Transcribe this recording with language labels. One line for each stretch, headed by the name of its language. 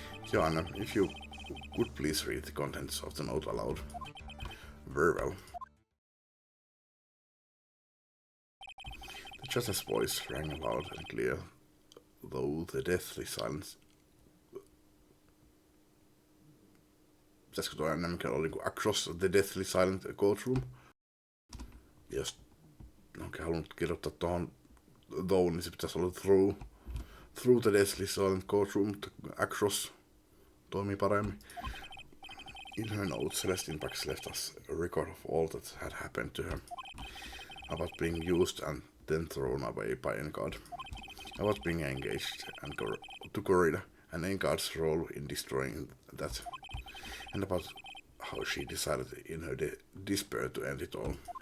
English: Joanna, if you could please read the contents of the note aloud. Very well. The judge's voice rang loud and clear, though the deathly silence...
Finnish: Pitäisikö tuo enemmänkin olla niinku
English: across the deathly silent courtroom?
Finnish: Jos onkin halunnut kirjoittaa tuohon though, niin se pitäisi olla
English: through the deathly silent courtroom,
Finnish: across toimii paremmin.
English: In her notes, Celestine Pax left us a record of all that had happened to her, about being used and then thrown away by Engard, about being engaged and to Corrida, and Engard's role in destroying that, and about how she decided in her despair to end it all.